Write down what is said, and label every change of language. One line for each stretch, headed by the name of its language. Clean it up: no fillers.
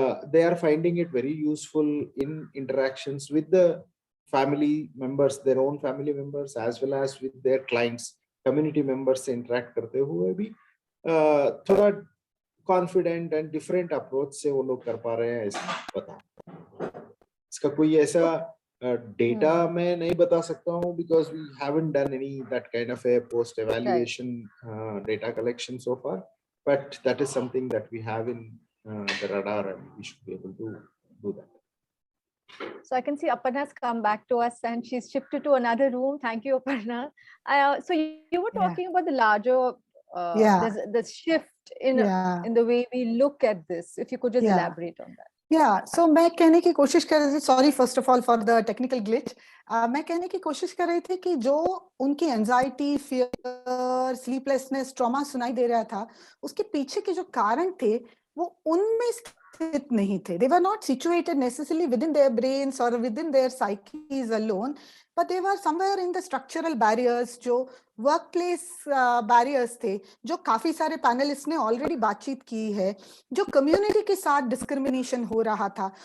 English: they are finding it very useful in interactions with the family members, their own family members, as well as with their clients, community members
Hindi: से interact करते हुए भी थोड़ा confident and different approach से वो लोग कर पा रहे हैं, ऐसा पता। इसका कोई ऐसा डेटा मैं नहीं बता सकता हूँ,
English: because we haven't done any that kind of a post evaluation data collection so far, but that is something that we have in the radar and we should be able to do that. So I can see Aparna has come back to us and she's shifted to another room. Thank you, Aparna. So you were talking about the larger there's the shift in the way we look at this. If you could just elaborate on that. So
Hindi: मैं कहने की कोशिश कर रही थी,
English: sorry first of all for the technical glitch.
Hindi: मैं कहने की कोशिश कर रही थी कि जो उनकी एंजाइटी, फियर, स्लीपलेसनेस, ट्रॉमा सुनाई दे रहा था, उसके पीछे के जो कारण थे वो उनमें स्थित नहीं थे.
English: They were not situated necessarily within their brains or within their psyches alone, but they were somewhere in the structural barriers,
Hindi: जो workplace barriers थे, जो काफी सारे पैनलिस्ट ने ऑलरेडी बातचीत की है, जो कम्युनिटी के साथ डिस्क्रिमिनेशन हो रहा था.